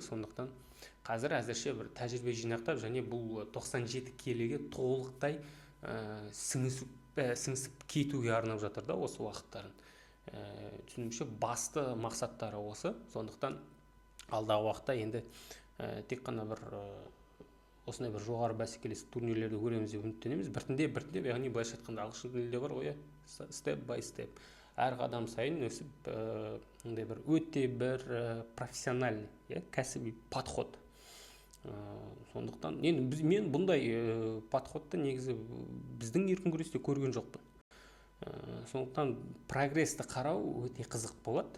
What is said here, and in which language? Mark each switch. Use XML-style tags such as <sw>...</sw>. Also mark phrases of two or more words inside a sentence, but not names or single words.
<kk>Сондықтан қазір әзірше бір тәжірибе жинақтап, және бұл 97 келіге толықтай сіңісіп кетуге арнап жатыр да осы уақыттарын. Түсінуімше басты мақсаттары осы. Сондықтан алдағы уақытта енді тек қана бір осындай бір жоғары бәсекелес турнирлерді көреміз деп үміттенеміз. Біртіндеп, яғни былайша айтқанда ағылшын тілінде бар ғой,</kk> <en>step by step.</en> <kk>Әр қадам сайын өсіп, ондай бір өте бір профессиональный, кәсіби подход. Сондықтан мен бұндай подходты негізі біздің еркін күресте көрген жоқпын. Сондықтан прогрессті қарау өте қызық болады.</kk>